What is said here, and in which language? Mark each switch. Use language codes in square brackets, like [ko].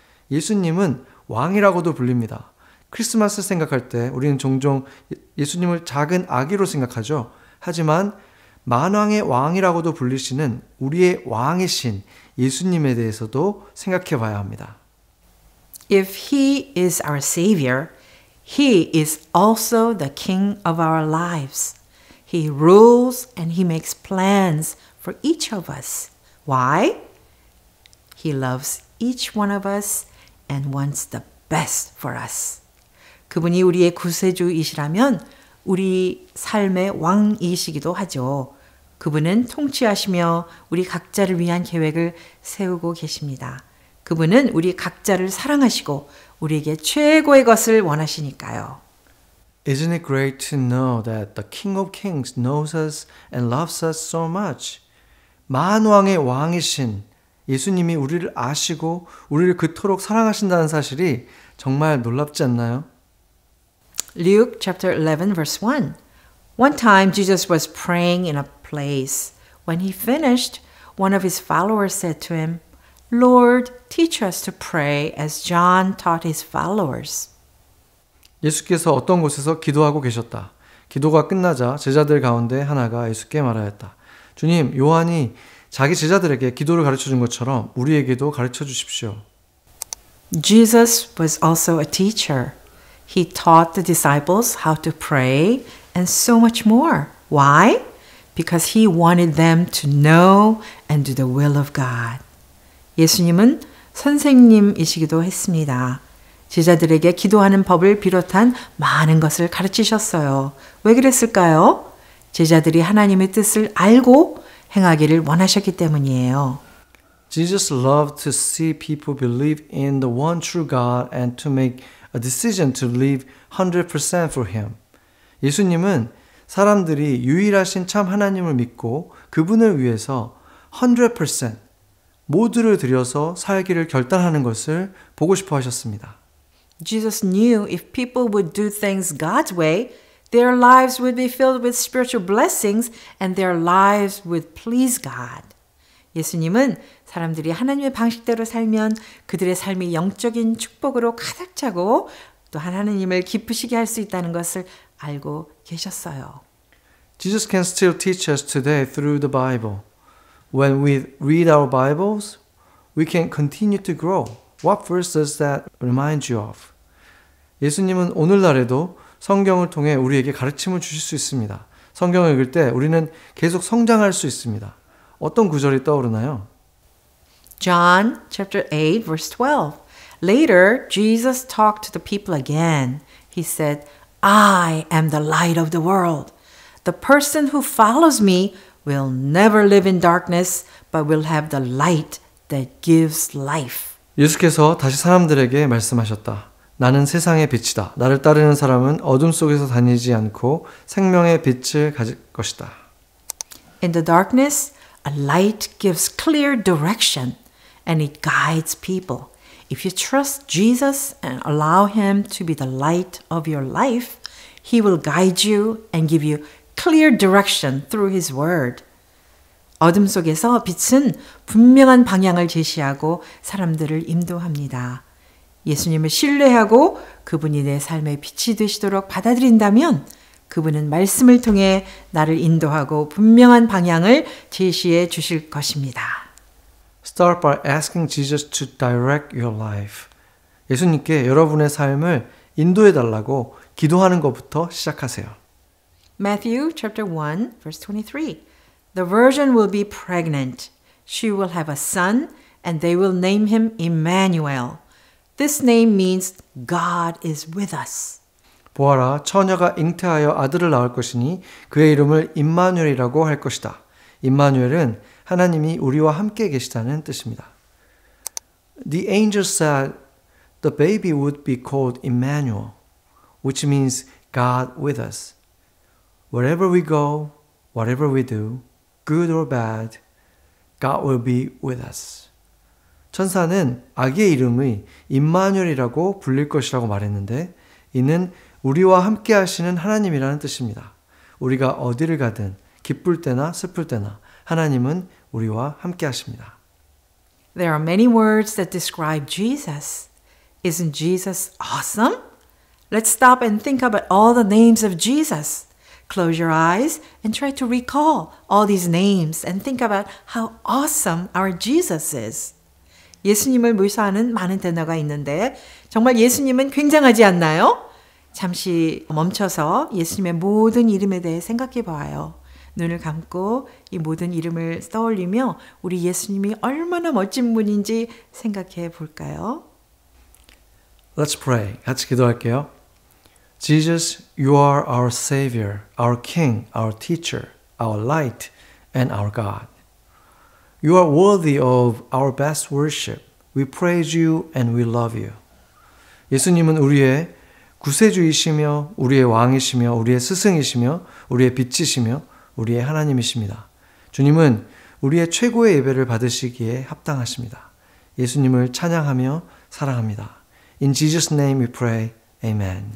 [ko] 예수님은 왕이라고도 불립니다. 크리스마스 생각할 때 우리는 종종 예수님을 작은 아기로 생각하죠. 하지만 만왕의 왕이라고도 불리시는 우리의 왕이신 예수님에 대해서도 생각해 봐야 합니다. [en] If he is our Savior, he is also the King of our lives. He rules and he makes plans for each of us. Why? He loves each one of us and wants the best for us. [ko] 그분이 우리의 구세주이시라면 우리 삶의 왕이시기도 하죠. 그분은 통치하시며 우리 각자를 위한 계획을 세우고 계십니다. 그분은 우리 각자를 사랑하시고 우리에게 최고의 것을 원하시니까요. [en] Isn't it great to know that the King of Kings knows us and loves us so much? [ko] 만왕의 왕이신 예수님이 우리를 아시고 우리를 그토록 사랑하신다는 사실이 정말 놀랍지 않나요? [en] Luke chapter 11 verse 1. One time Jesus was praying in a place. When he finished, one of his followers said to him, Lord, teach us to pray as John taught his followers. [ko] 예수께서 어떤 곳에서 기도하고 계셨다. 기도가 끝나자 제자들 가운데 하나가 예수께 말하였다. 주님, 요한이 자기 제자들에게 기도를 가르쳐 준 것처럼 우리에게도 가르쳐 주십시오. [en] Jesus was also a teacher. He taught the disciples how to pray and so much more. Why? Because he wanted them to know and do the will of God. [ko] 예수님은 선생님이시기도 했습니다. 제자들에게 기도하는 법을 비롯한 많은 것을 가르치셨어요. 왜 그랬을까요? 제자들이 하나님의 뜻을 알고 행하기를 원하셨기 때문이에요. [en] Jesus loved to see people believe in the one true God and to make a decision to live 100% for him. [ko] 예수님은 사람들이 유일하신 참 하나님을 믿고 그분을 위해서 100% 모두를 들여서 살기를 결단하는 것을 보고 싶어 하셨습니다. [en] Jesus knew if people would do things God's way, their lives would be filled with spiritual blessings and their lives would please God. [ko] 예수님은 사람들이 하나님의 방식대로 살면 그들의 삶이 영적인 축복으로 가득 차고 또 하나님을 기쁘시게 할 수 있다는 것을 알고 계셨어요. [en] Jesus can still teach us today through the Bible. When we read our Bibles, we can continue to grow. What verse does that remind you of? [ko] 예수님은 오늘날에도 성경을 통해 우리에게 가르침을 주실 수 있습니다. 성경을 읽을 때 우리는 계속 성장할 수 있습니다. 어떤 구절이 떠오르나요? [en] John chapter 8 verse 12. Later, Jesus talked to the people again. He said, I am the light of the world. The person who follows me will never live in darkness, but will have the light that gives life. [ko] 예수께서 다시 사람들에게 말씀하셨다. 나는 세상의 빛이다. 나를 따르는 사람은 어둠 속에서 다니지 않고 생명의 빛을 가질 것이다. [en] In the darkness, a light gives clear direction and it guides people. If you trust Jesus and allow him to be the light of your life, he will guide you and give you clear direction through his word. [ko] 어둠 속에서 빛은 분명한 방향을 제시하고 사람들을 인도합니다. 예수님을 신뢰하고 그분이 내 삶의 빛이 되시도록 받아들인다면 그분은 말씀을 통해 나를 인도하고 분명한 방향을 제시해 주실 것입니다. [en] Start by asking Jesus to direct your life. [ko] 예수님께 여러분의 삶을 인도해 달라고 기도하는 것부터 시작하세요. [en] Matthew chapter 1 verse 23. The virgin will be pregnant. She will have a son and they will name him Emmanuel. This name means God is with us. [ko] 보아라, 처녀가 잉태하여 아들을 낳을 것이니 그의 이름을 임마누엘이라고 할 것이다. 임마누엘은 하나님이 우리와 함께 계시다는 뜻입니다. [en] The angel said the baby would be called Emmanuel, which means God with us. Wherever we go, whatever we do, good or bad, God will be with us. [ko] 천사는 아기의 이름의 임마누엘이라고 불릴 것이라고 말했는데 이는 우리와 함께 하시는 하나님이라는 뜻입니다. 우리가 어디를 가든 기쁠 때나 슬플 때나 하나님은 우리와 함께 하십니다. [en] There are many words that describe Jesus. Isn't Jesus awesome? Let's stop and think about all the names of Jesus. Close your eyes and try to recall all these names and think about how awesome our Jesus is. [ko] 예수님을 묘사하는 많은 단어가 있는데 정말 예수님은 굉장하지 않나요? 잠시 멈춰서 예수님의 모든 이름에 대해 생각해 봐요. 눈을 감고 이 모든 이름을 떠올리며 우리 예수님이 얼마나 멋진 분인지 생각해 볼까요? [en] Let's pray. [ko] 같이 기도할게요. [en] Jesus, you are our Savior, our King, our Teacher, our Light, and our God. You are worthy of our best worship. We praise you and we love you. [ko] 예수님은 우리의 구세주이시며 우리의 왕이시며 우리의 스승이시며 우리의 빛이시며 우리의 하나님이십니다. 주님은 우리의 최고의 예배를 받으시기에 합당하십니다. 예수님을 찬양하며 사랑합니다. [en] In Jesus' name we pray. Amen.